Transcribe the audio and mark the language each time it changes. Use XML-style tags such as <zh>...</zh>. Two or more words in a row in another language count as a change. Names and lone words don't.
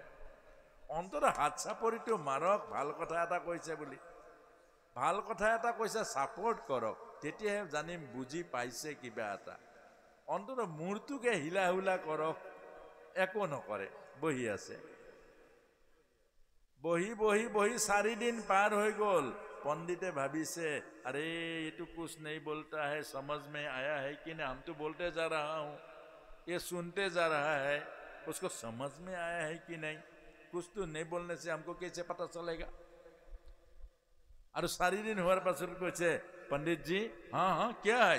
<as>অন্তৰে হাত চাপৰিটো মাৰক, ভাল কথা এটা কৈছে বুলি। ভাল কথা এটা কৈছে, ছাপোৰ্ট কৰক, তেতিয়াহে জানিম বুজি পাইছে কিবা এটা। অন্তৰে মূৰটোকে হিলা হুলা কৰক, একো নকৰে, বহি আছে। বহি বহি বহি</as> <hi>4 दिन पार हो गल।</hi> <as>পণ্ডিতে ভাবিছে</as> <hi>अरे ये तो कुछ नहीं बोलता है, समझ में आया है कि नहीं? हम तो बोलते जा रहा हूँ, ये सुनते जा रहा है, उसको समझ में आया है कि नहीं? कुछ तो नहीं बोलने से हमको कैसे पता चलेगा? और 4 दिन हुआ पास पूछे पंडित जी हाँ हाँ क्या है?</hi>